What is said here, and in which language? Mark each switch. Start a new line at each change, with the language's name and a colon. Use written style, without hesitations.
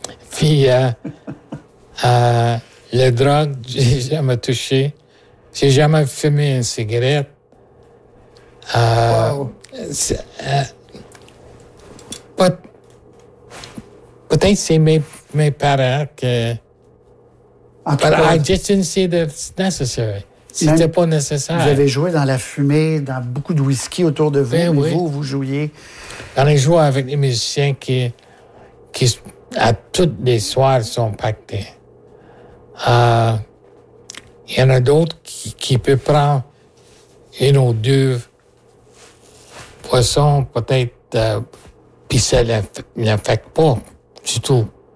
French: Puis, la drogue, j'ai jamais touché. J'ai jamais fumé une cigarette. Peut-être c'est mes parents que...
English: But I just didn't see that it's necessary.
French: C'était pas nécessaire. Vous avez joué dans la fumée, dans beaucoup de whisky autour de vous, mais vous jouiez. On a joué avec des musiciens qui à toutes les soirs sont pactés. Il y en a d'autres qui peuvent prendre une ou deux poissons, peut-être, puis ça n'affecte pas du tout.